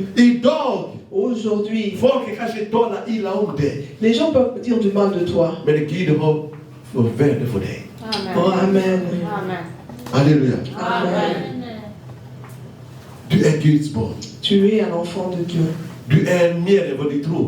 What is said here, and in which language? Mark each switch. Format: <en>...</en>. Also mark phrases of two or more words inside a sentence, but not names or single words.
<fr>Aujourd'hui, les gens peuvent dire du mal de toi. Amen. Oh, amen. Amen. Alléluia. Amen. Tu es</fr> <sv>Guds barn.</sv> <fr>Tu es un enfant de Dieu.</fr> <sv>Du är mer än vad du tror.</sv>